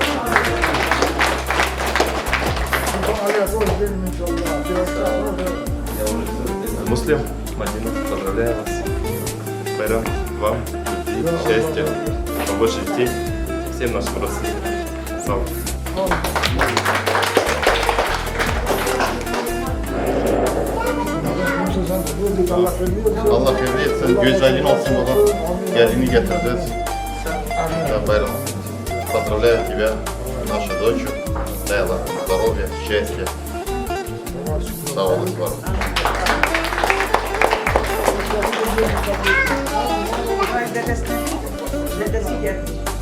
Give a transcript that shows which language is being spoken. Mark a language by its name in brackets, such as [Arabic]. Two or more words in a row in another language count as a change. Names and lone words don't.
[Russian] Муслим, Мадина, поздравляю вас. Байрам, вам любви, счастья, побольше детей, всем нашим родственникам. Салам. [Turkish] Allah hayırlı etsin, güzelliğin olsun baba. Gelini getirdiniz. [Russian] Да, Байрам, поздравляю тебя, нашу дочь. Дай Allah здоровья, счастья. [Turkish] Sağ olun, var olun. Dedesi geldi.